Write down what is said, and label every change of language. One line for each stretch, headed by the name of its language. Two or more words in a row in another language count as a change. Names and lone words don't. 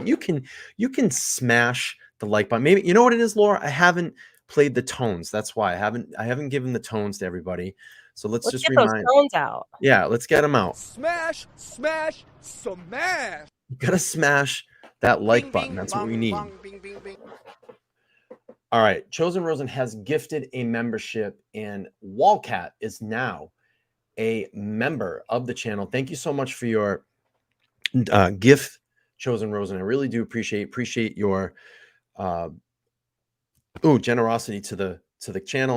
English: You can smash the like button. Maybe you know what it is, Laura? I haven't played the tones. That's why I haven't given the tones to everybody. So let's just get remind those tones out. Yeah, let's get them out. Smash, smash, smash. You gotta smash that like Bing, button. bing, That's bong, what we need. bong, bing, bing, bing. All right. Chosen Rosen has gifted a membership, and Wallcat is now a member of the channel. Thank you so much for your gift, Chosen Rosen. I really do appreciate your generosity to the channel.